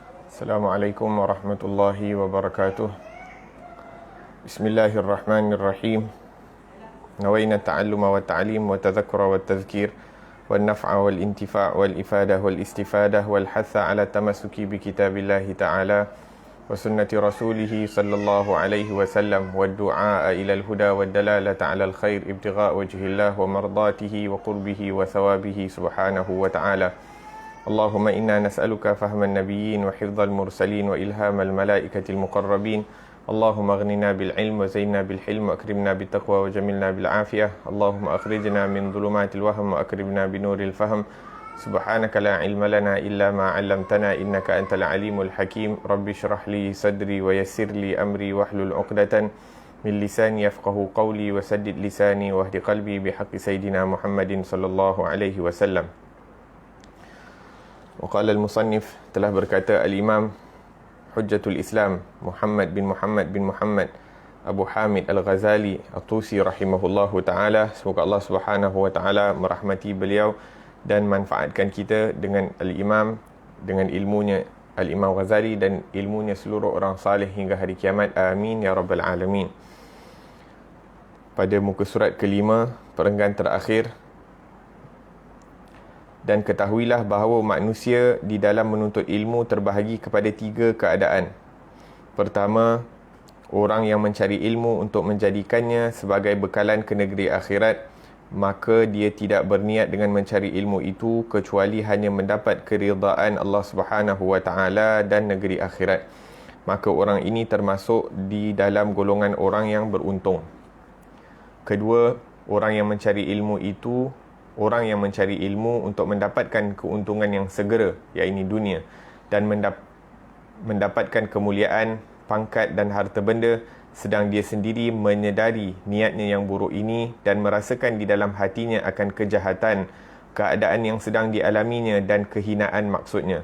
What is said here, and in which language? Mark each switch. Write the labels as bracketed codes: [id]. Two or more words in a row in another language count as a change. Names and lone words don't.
[ar] السلام عليكم ورحمة الله وبركاته. بسم الله الرحمن الرحيم. نوينا التعلم والتعليم والتذكر والتذكير والنفع والانتفاع والإفادة والاستفادة والحث على التمسك بكتاب الله تعالى وسنة رسوله صلى الله عليه وسلم والدعاء إلى الهدى والدلالة على الخير ابتغاء وجه الله ومرضاته وقربه وثوابه سبحانه وتعالى. اللهم إنا نسألك فهم النبيين وحفظ المرسلين وإلهام الملائكة المقربين. اللهم اغننا بالعلم وزينا بالحلم وأكرمنا بالتقوى وجملنا بالعافية. اللهم أخرجنا من ظلمات الوهم وأكرمنا بنور الفهم. سبحانك لا علم لنا إلا ما علمتنا إنك أنت العليم الحكيم. رب اشرح لي صدري ويسر لي أمري واحلل عقدة من لساني يفقه قولي وسدد لساني واهد قلبي بحق سيدنا محمد صلى الله عليه وسلم. وقال المصنف, [ms] telah berkata al-imam Hujjatul Islam Muhammad bin Muhammad Abu Hamid Al-Ghazali At-Tusi [ar] رحمه الله تعالى. [ms] Semoga Allah [ar] سبحانه وتعالى [ms] merahmati beliau dan manfaatkan kita dengan al-imam, dengan ilmunya al-imam Ghazali dan ilmunya seluruh orang salih hingga hari kiamat. [ar] آمين يا رب العالمين. [ms] Pada muka surat kelima, perenggan terakhir. Dan ketahuilah bahawa manusia di dalam menuntut ilmu terbahagi kepada tiga keadaan. Pertama, orang yang mencari ilmu untuk menjadikannya sebagai bekalan ke negeri akhirat, maka dia tidak berniat dengan mencari ilmu itu kecuali hanya mendapat keridaan Allah [ar] سبحانه وتعالى [ms] dan negeri akhirat. Maka orang ini termasuk di dalam golongan orang yang beruntung. Kedua, orang yang mencari ilmu untuk mendapatkan keuntungan yang segera, iaitu dunia, dan mendapatkan kemuliaan, pangkat dan harta benda, sedang dia sendiri menyedari niatnya yang buruk ini dan merasakan di dalam hatinya akan kejahatan keadaan yang sedang dialaminya dan kehinaan maksudnya.